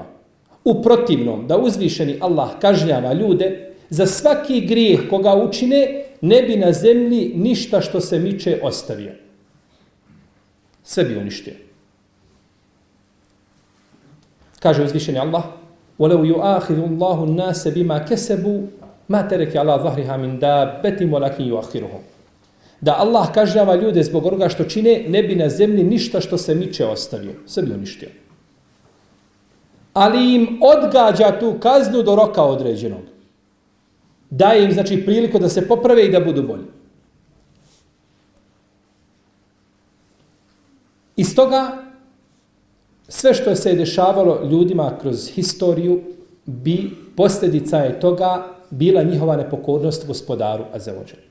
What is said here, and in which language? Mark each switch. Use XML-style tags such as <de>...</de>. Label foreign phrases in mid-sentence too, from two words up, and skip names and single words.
<bs>U protivnom, da uzvišeni Allah kažnjava ljude za svaki grijeh koga učine, ne bi na zemlji ništa što se miče ostavio. Sve bi uništio. Kaže uzvišeni Allah:</bs> <ar>وَلَوْ يُؤَخِذُ اللَّهُ النَّاسَ بِمَا كَسَبُوا مَا تَرَكَ عَلَى ظَهْرِهَا مِنْ دَابَّةٍ وَلَكِنْ يُؤَخِّرُهُمْ.</ar> <bs>Da Allah kažnjava ljude zbog onoga što čine, ne bi na zemlji ništa što se miče ostavio. Sve bi uništio. Ali im odgađa tu kaznu do roka određenog. Daje im, znači, priliku da se poprave i da budu bolji. Iz toga, sve što se je dešavalo ljudima kroz historiju, posljedica je toga bila njihova nepokornost gospodaru</bs> <ar>عز وجل.</ar>